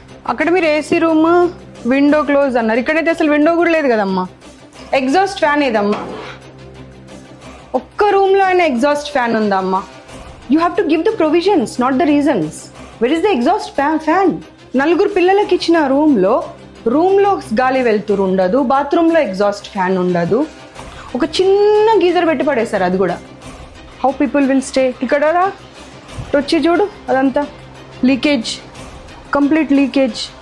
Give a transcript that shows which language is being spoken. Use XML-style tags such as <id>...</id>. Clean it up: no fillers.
<te>అక్కడ మీరు AC room, window close అన్నారు. ఇక్కడైతే అసలు విండో కూడా లేదు కదమ్మా. ఎగ్జాస్ట్ ఫ్యాన్ ఏదమ్మా? ఒక్క రూమ్లో అయినా ఎగ్జాస్ట్ ఫ్యాన్ ఉందా అమ్మా?</te> <en>You have to give the provisions, not the reasons. Where is the exhaust fan?</en> <te>నలుగురు పిల్లలకి ఇచ్చిన రూమ్లో గాలి వెళ్తురు ఉండదు, బాత్రూంలో ఎగ్జాస్ట్ ఫ్యాన్ ఉండదు, ఒక చిన్న గీజర్ పెట్టి పడేశారు, అది కూడా.</te> <en>How people will stay?</en> <te>ఇక్కడ వచ్చి చూడు, అదంతా లీకేజ్, కంప్లీట్ లీకేజ్.</te>